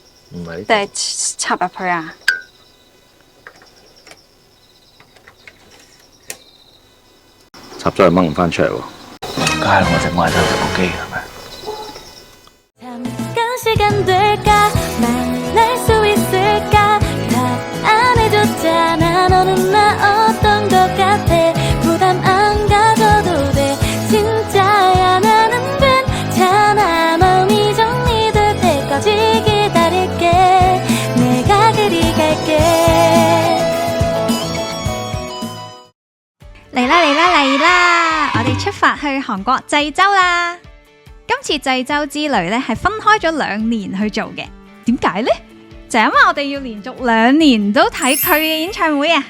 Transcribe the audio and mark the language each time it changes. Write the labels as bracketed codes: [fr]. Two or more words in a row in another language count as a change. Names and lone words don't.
[yue] 唔係，定係插入去啊？插咗去掹唔翻出嚟喎。梗係我整壞咗部機係咪？ [ko] 잠깐 시간 될까 만날 수 있을까 답 안 해줬잖아 너는 나 어떤 것 같아 부담 안 가져도 돼 진짜야 나는 괜찮아 마음이 정리될 때까지 기다릴게 내가 그리 갈게 [yue] 嚟啦嚟啦嚟啦！我哋出發去韓國濟州啦！今次濟州之旅咧係分開咗2年去做嘅，點解呢？就因為我哋要連續2年都睇佢嘅演唱會啊！